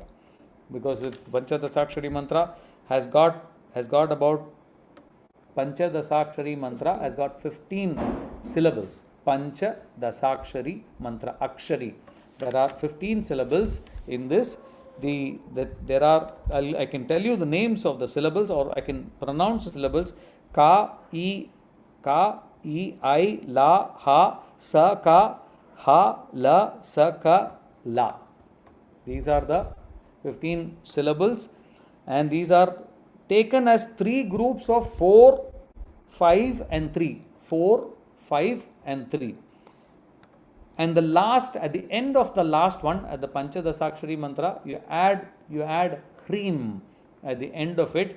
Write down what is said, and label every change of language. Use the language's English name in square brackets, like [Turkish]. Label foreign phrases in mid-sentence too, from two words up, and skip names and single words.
[English] Because it's the Panchadasakshari mantra has got about Panchadasakshari mantra has got 15 syllables. Panchadasakshari mantra, Akshari. There are 15 syllables in this. I can tell you the names of the syllables, or I can pronounce the syllables. [Sanskrit] Ka, I, la, ha, sa, ka, ha, la, sa, ka, la. [English] These are the 15 syllables, and these are taken as three groups of 4, 5 and 3. 4, 5 and 3. And the last, at the end of the last one, at the Panchadasakshari mantra, you add Hrim at the end of it.